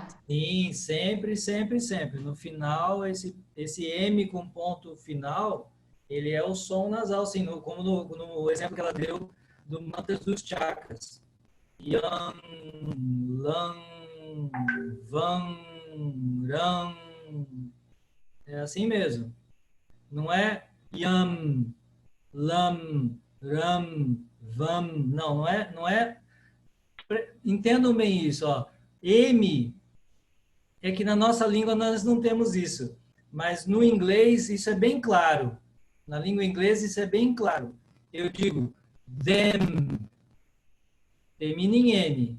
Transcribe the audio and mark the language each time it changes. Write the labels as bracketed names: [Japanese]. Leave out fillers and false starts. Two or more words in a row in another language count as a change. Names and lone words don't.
[Portuguese] Sim, sempre, sempre, sempre. No final, esse M com ponto final, ele é o som nasal, assim, como no exemplo que ela deu do mantras dos chakras. [Sanskrit] यं लं वं रं. [Portuguese] É assim mesmo. Não é [Sanskrit] यम् लम् रम् वम्. [Portuguese] Não é. Entendam bem isso, ó. M é que na nossa língua nós não temos isso, mas no inglês isso é bem claro. Na língua inglesa isso é bem claro. Eu digo them, termina em N.